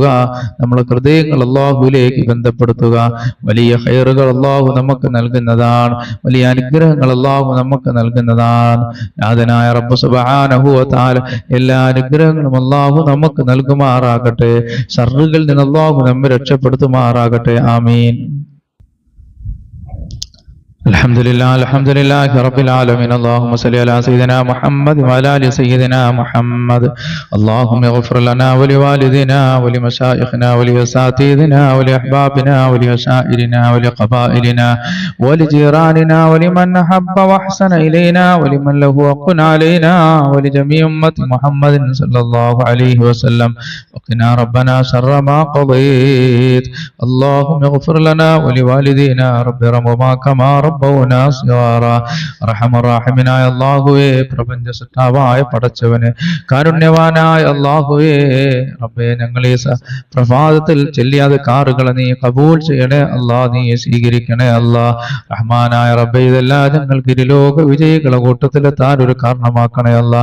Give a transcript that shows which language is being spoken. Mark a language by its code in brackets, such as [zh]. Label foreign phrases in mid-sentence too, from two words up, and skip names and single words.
[ml] നമ്മുടെ ഹൃദയങ്ങൾ അള്ളാഹുവിലേക്ക് ബന്ധപ്പെടുത്തുക. വലിയ ഖൈറുകൾ അള്ളാഹു നമുക്ക് നൽകുന്നതാണ്. വലിയ അനുഗ്രഹങ്ങൾ അള്ളാഹു നമുക്ക് നൽകുന്നതാണ്. നാഥനായ റബ്ബ് [ar] سبحانه وتعالى [ml] എല്ലാ അനുഗ്രഹങ്ങളും അള്ളാഹു നമുക്ക് നൽകുമാറാകട്ടെ. ശർറുകളിൽ നിന്ന് അള്ളാഹു നമ്മെ രക്ഷപ്പെടുത്തുമാറാകട്ടെ. ആമീൻ. [ar] الحمد لله رب العالمين. اللهم صل على سيدنا محمد وعلى ال سيدنا محمد. اللهم اغفر لنا ولوالدنا ولمشايخنا ولأساتذتنا ولأحبابنا ولأشائرنا ولقبائلنا ولجيراننا ولمن أحب وأحسن إلينا ولمن له حق علينا ولجميع أمة محمد صلى الله عليه وسلم. وقنا ربنا شر ما قضيت. اللهم اغفر لنا ولوالدينا رب ارحمهما كما ربونا صغارا. [ml] റഹ്മാനായ അല്ലാഹുവേ, പ്രപഞ്ച സൃഷ്ടാവായ പടച്ചവനെ, കാരുണ്യവാനായ അല്ലാഹുവേ, റബ്ബേ, ഞങ്ങൾ ഈ പ്രഭാതത്തിൽ ചെല്ലിയാതെ കാറുകളെ നീ കബൂൽ ചെയ്യണേ അല്ലാ, നീ സ്വീകരിക്കണേ അല്ലാ. റഹ്മാനായ റബ്ബേ, ഇതെല്ലാം ഞങ്ങൾക്ക് ഇരുലോക വിജയികളെ കൂട്ടത്തിലെത്താൻ ഒരു കാരണമാക്കണേ അല്ലാ.